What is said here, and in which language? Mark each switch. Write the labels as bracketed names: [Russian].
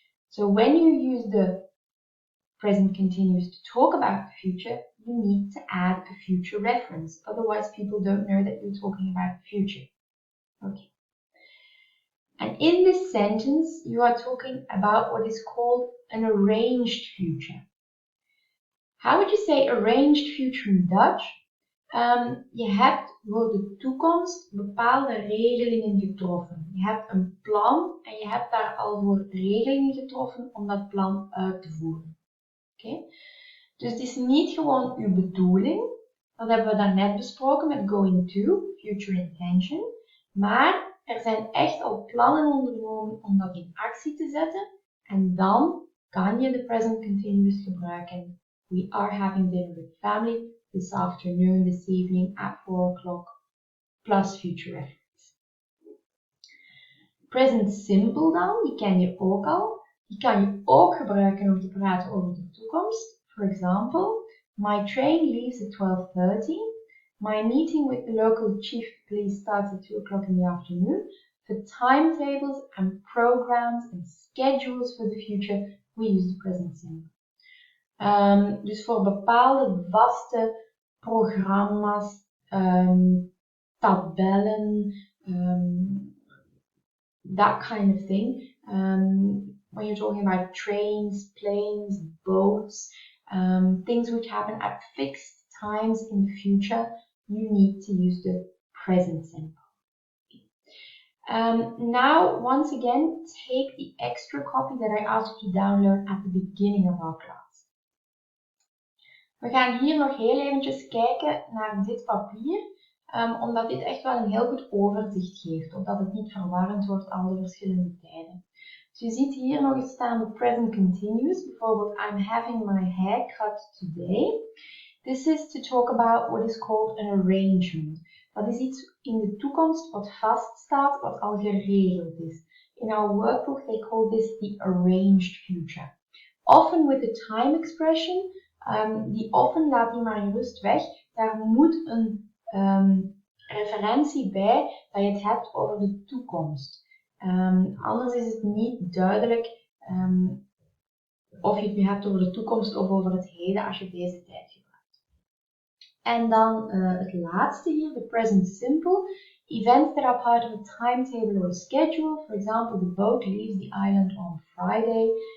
[English] So when you use the present continuous to talk about the future, you need to add a future reference. Otherwise, people don't know that you're talking about the future. Okay. And in this sentence, you are talking about what is called an arranged future. How would you say arranged future in Dutch? [Dutch] Je hebt voor de toekomst bepaalde regelingen getroffen. Je hebt een plan en je hebt daar al voor regelingen getroffen om dat plan uit te voeren. Okay? Dus het is niet gewoon uw bedoeling. Dat hebben we daarnet besproken met going to, future intention. Maar er zijn echt al plannen ondernomen om dat in actie te zetten. En dan kan je de present continuous gebruiken. [English] We are having dinner with family this afternoon, this evening at 4 o'clock, plus future reference. [Dutch] Present simple dan, die ken je ook al. Die kan je ook gebruiken om te praten over de toekomst. [English] For example, my train leaves at 12:30. My meeting with the local chief of police starts at 2 o'clock in the afternoon. For timetables and programs and schedules for the future, we use the present simple. [Dutch] Dus voor bepaalde vaste programma's, tabellen, [English] that kind of thing. When you're talking about trains, planes, boats, things which happen at fixed times in the future, you need to use the present simple. Now, once again, take the extra copy that I asked you to download at the beginning of our class. [Dutch] We gaan hier nog heel eventjes kijken naar dit papier, omdat dit echt wel een heel goed overzicht geeft, opdat het niet verwarrend wordt al de verschillende tijden. Dus je ziet hier nog eens staan de present continuous, bijvoorbeeld [English] I'm having my hair cut today. This is to talk about what is called an arrangement. [Dutch] Dat is iets in de toekomst wat vaststaat, wat al geregeld is. [English] In our workbook they call this the arranged future. Often with the time expression. [Dutch] Die often laat die maar gerust weg. Daar moet een referentie bij dat je het hebt over de toekomst. Anders is het niet duidelijk of je het nu hebt over de toekomst of over het heden als je deze tijd gebruikt. En dan het laatste hier, the present simple. [English] Events that are part of a timetable or a schedule. For example, the boat leaves the island on Friday.